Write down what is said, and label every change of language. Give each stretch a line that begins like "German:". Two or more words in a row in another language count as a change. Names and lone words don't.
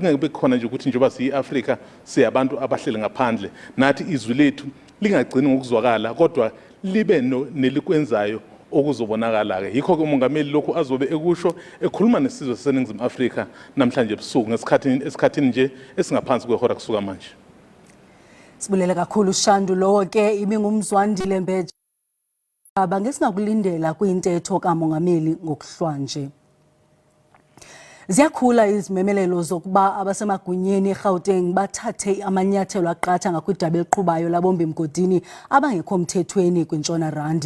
Zulu: Kungeke kube khona nje ukuthi njengoba siyiAfrika siyabantu abahleli ngaphandle, nathi izwi lethu lingagcini ngokuzwakala kodwa libe nelikwenzayo okuzobonakala ke. Yikho ke umongameli lokhu azobe ekusho ekhuluma nesizwe saseNingizimu Afrika namhlanje ebusuku esikhathini nje esingaphansi kwehora kusuka manje.
Xhosa: Sibulela kakhulu Shandu, lowo ke ibingumzwandile Mbeje. Ngesingakulindela kwintetho kamongameli ngokuhlwa nje. Ziyakhula izimemelelo zokuba abasemagunyeni eGauteng bathathe amanyathelo aqatha ngakwidaba eliqhubayo labombi mgodini abangekho mthethweni kwintshona Randi.